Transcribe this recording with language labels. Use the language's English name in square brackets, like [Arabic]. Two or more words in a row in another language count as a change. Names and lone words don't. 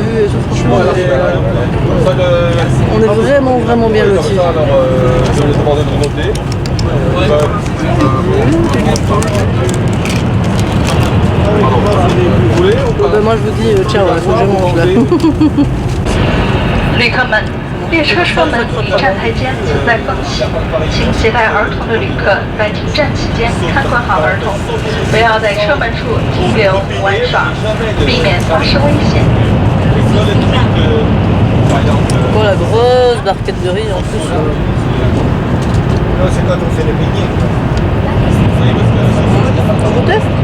[French] Et tout. Franchement on est vraiment bien lotis. Moi je vous dis ciao, il faut que je mange là. [Chinese] 旅客们，列车车门与站台间存在缝隙，请携带儿童的旅客在停站期间看管好儿童，不要在车门处停留玩耍，避免发生危险。 [French] Oh la grosse barquette de riz en plus. C'est quand on fait les beignets. On goûte?